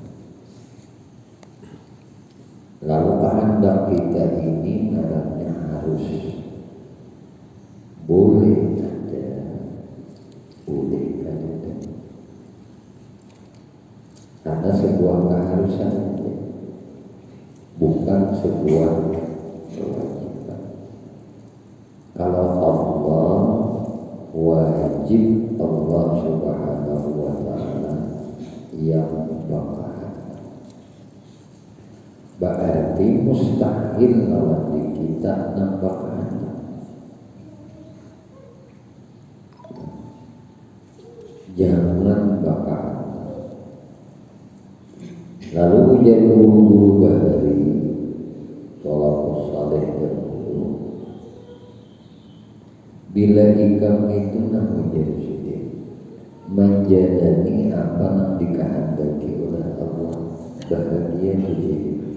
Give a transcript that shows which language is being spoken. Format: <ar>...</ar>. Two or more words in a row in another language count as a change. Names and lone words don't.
<id>Lalu kehendak kita ini mereka harus boleh ada, boleh ada. Karena sebuah keharusan, bukan sebuah kewajiban. Kalau Allah wajib, Allah</id> <ar>Subhanahu wa ta'ala</ar> <id>yang berkehendak, berarti mustahil lawan kita nampak kehendak. Jangan berkehendak.</id> <bjn>Lalu ujar guru-guru Bahari Tolak Saleh dahulu, bila ikam itu nak menjadi menjalani apa yang dikehendaki oleh Allah, bahagia hidup.</bjn>